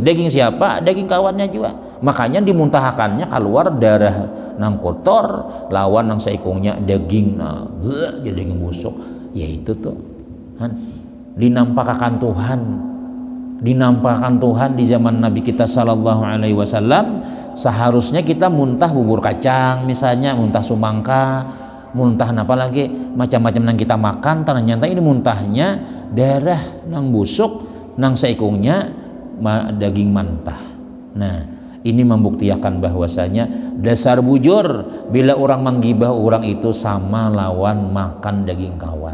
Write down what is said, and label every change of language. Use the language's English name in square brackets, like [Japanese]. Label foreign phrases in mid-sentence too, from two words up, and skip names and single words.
[Banjar] Daging siapa? Daging kawannya juga. Makanya dimuntahakannya keluar darah nang kotor, lawan nang seikungnya daging jadi daging busuk. Ya itu tuh. Dinampakkan Tuhan di zaman Nabi kita [Arabic] صلى الله عليه وسلم, [Banjar] seharusnya kita muntah bubur kacang misalnya, muntah sumangka, muntah apa lagi macam-macam yang kita makan, ternyata ini muntahnya darah nang busuk nang seikungnya daging mentah. Nah ini membuktikan bahwasanya dasar bujur bila orang menggibah orang itu sama lawan makan daging kawan.